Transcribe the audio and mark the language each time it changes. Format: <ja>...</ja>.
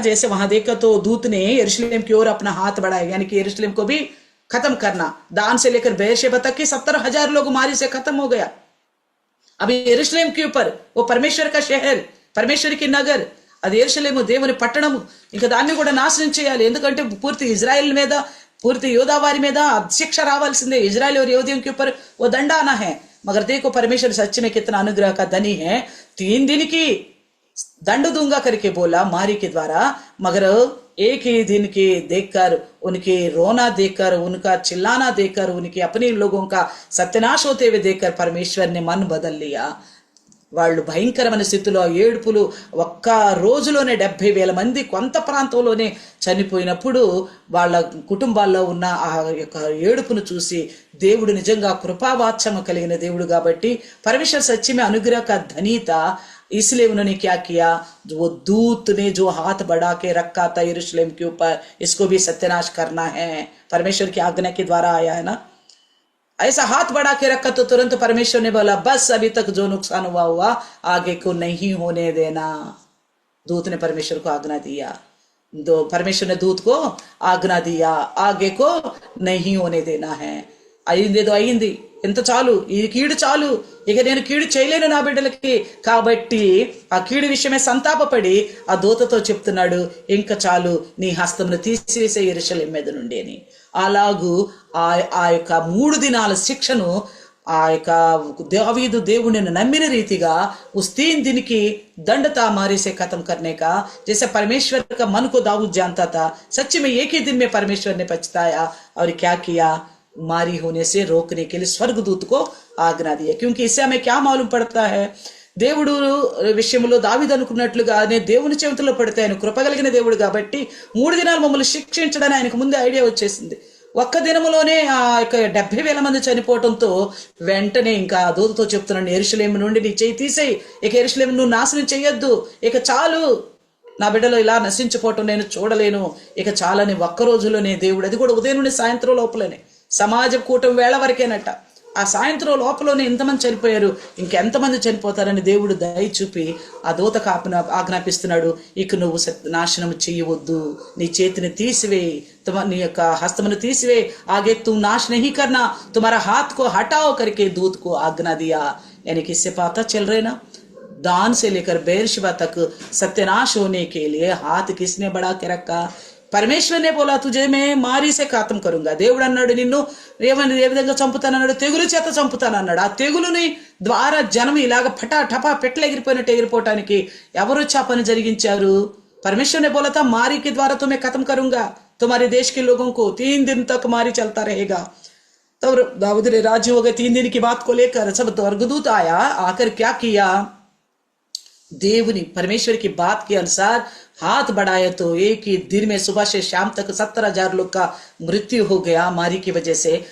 <hi>जैसे वहां देखा तो दूत ने यरूशलेम की ओर अपना हाथ बढ़ाया, यानी कि यरूशलेम को भी खत्म करना. दान से लेकर बेरशेबा तक के 70,000 लोग मारी से खत्म हो गया. अभी यरूशलेम के ऊपर वो परमेश्वर का शहर, परमेश्वर की नगर,</hi> <te>అది యెరూషలేము దేవుని పట్టణము, ఇంకా దాన్ని కూడా నాశనం చేయాలి. ఎందుకంటే పూర్తి ఇజ్రాయెల్ మీద, పూర్తి యోధా వారి మీద శిక్ష రావాల్సిందే. ఇజ్రాయెల్</te> <hi>और यहूदियों के ऊपर वो दंड आना है. मगर देखो परमेश्वर सच में कितना अनुग्रह का धनी है। 3 दिन की दंड दूंगा करके बोला मारी के द्वारा, मगर एक ही दिन के देखकर, उनके रोना देखकर, उनका चिल्लाना देखकर, उनके अपने लोगों का सत्यानाश होते हुए देखकर परमेश्वर ने मन बदल लिया।</hi> <te>వాళ్ళు భయంకరమైన స్థితిలో ఏడుపులు, ఒక్క రోజులోనే 70,000 మంది కొంత ప్రాంతంలోనే చనిపోయినప్పుడు వాళ్ళ కుటుంబాల్లో ఉన్న ఆ యొక్క ఏడుపును చూసి దేవుడు నిజంగా కృపావాత్సల్యం కలిగిన దేవుడు కాబట్టి</te> <hi>परमेश्वर सच्ची में अनुग्रह का धनी था। इसलिए उन्होंने क्या किया, वो दूत ने जो हाथ बढ़ा के रखा था यरूशलेम के ऊपर, इसको भी सत्यानाश करना है, परमेश्वर की आज्ञा के द्वारा आया है ना। ऐसा हाथ बढ़ा के रखा तो तुरंत परमेश्वर ने बोला बस अभी तक जो नुकसान हुआ आगे को नहीं होने देना। दूत ने परमेश्वर को आज्ञा दिया, परमेश्वर ने दूत को आज्ञा दिया, आगे को नहीं होने देना है।</hi> <te>అయిందేదో అయింది, ఎంత చాలు, ఈ కీడు చాలు, ఇక నేను కీడు చేయలేను నా బిడ్డలకి కాబట్టి ఆ కీడు విషయమే సంతాపపడి ఆ దూతతో చెప్తున్నాడు, ఇంకా చాలు, నీ హస్తమును తీసివేసే యెరూషలేము మీద నుండి అని. అలాగూ ఆ యొక్క 3 దినాల శిక్షను ఆ యొక్క दावीद దేవుని నమ్మిన రీతిగా</te> <hi>उस 3 दिन की दंड था मारे से खत्म करने का। जैसे परमेश्वर का मन को दाऊद जानता था, सच्ची में एक ही दिन में परमेश्वर ने पछताया और क्या किया, मारी होने से रोकने के लिए स्वर्गदूत को आज्ञा दिया। क्योंकि इससे हमें क्या मालूम पड़ता है,</hi> <te>దేవుడు విషయంలో దావీదు అనుకున్నట్లుగానే దేవుని చేతిలో పడితే ఆయన కృప కలిగిన దేవుడు కాబట్టి 3 దినాలు మమ్మల్ని శిక్షించడానికి ఆయనకు ముందే ఐడియా వచ్చేసింది. ఒక్క దినములోనే ఆ యొక్క 70,000 మంది చనిపోవడంతో వెంటనే ఇంకా దూతతో చెప్తున్నాను, యెరూషలేము నుండి నీ చేయి తీసేయి, ఇక యెరూషలేము నువ్వు నాశనం చెయ్యొద్దు, ఇక చాలు, నా బిడ్డలో ఇలా నశించిపోవటం నేను చూడలేను, ఇక చాలని ఒక్క రోజులోనే దేవుడు, అది కూడా ఉదయం నుండి సాయంత్రం లోపలనే, సమాజ కూటం వేళ వరకేనట, ఆ సాయంత్రం లోపలనే ఎంతమంది చనిపోయారు, ఇంకెంతమంది చనిపోతారని దేవుడు దయ చూపి ఆ దూతకు ఆజ్ఞాపిస్తున్నాడు, ఇక నువ్వు నాశనం చెయ్యవద్దు, నీ చేతిని తీసివేయి, నీ యొక్క హస్తమును తీసివే,</te> <hi>आगे तुम नाश नहीं करना, तुम्हारा हाथ को हटाओ करके दूत को आज्ञा दिया। यानी कि इससे पता चल रहे ना, दान से लेकर बेरशेबा तक सत्यानाश होने के लिए हाथ किसने बढ़ा के रखा, परमेश्वर ने बोला तुझे मैं मारी से खत्म करूंगा।</hi> <te>దేవుడు అన్నాడు నిన్ను ఏ విధంగా చంపుతానన్నాడు, తెగులు చేత చంపుతానన్నాడు। ఆ తెగులుని ద్వారా జనం ఇలాగ ఫటా టపా పెట్లు ఎగిరిపోయినట్టు ఎగిరిపోవటానికి ఎవరు వచ్చి ఆ పని జరిగించారు,</te> <hi>परमेश्वर ने बोला था मारी के द्वारा तुम्हें खत्म करूंगा, तुम्हारे देश के लोगों को 3 दिन तक मारी चलता रहेगा। तब दाऊद ने राजी हो गए। 3 दिन की बात को लेकर सब स्वर्गदूत आया, आकर क्या किया, దేవుని परमेश्वर की बात के अनुसार हाथ बढ़ाया तो एक ही दिन में सुबह से शाम तक 70,000 लोग का मृत्यु हो गया मारी की वजह से।</hi>